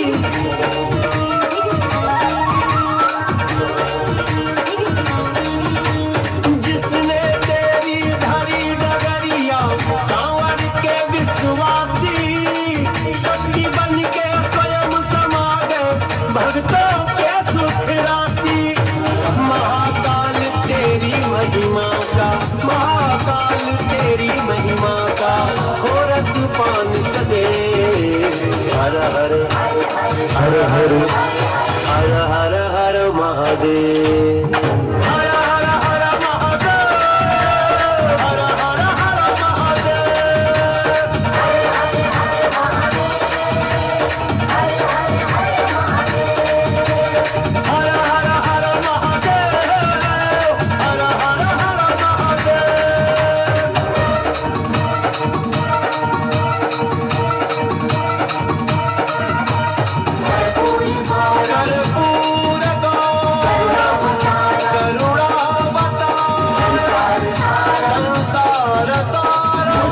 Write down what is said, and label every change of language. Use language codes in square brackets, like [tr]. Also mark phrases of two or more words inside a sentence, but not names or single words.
[hi] जिसने तेरी धरी डगरिया, कांवर के विश्वासी, शक्ति बन के स्वयं समा गए भक्तों के सुख राशि। महाकाल तेरी महिमा का, महाकाल तेरी महिमा का, हो रस पान सदे। हर हर हर हर हर हर हर महादेव, हर हर हर महादेव, हर हर हर महादेव, हर हर हर महादेव, हर हर हर महादेव। [sa] कर्पूर करुणावतार, संसार सार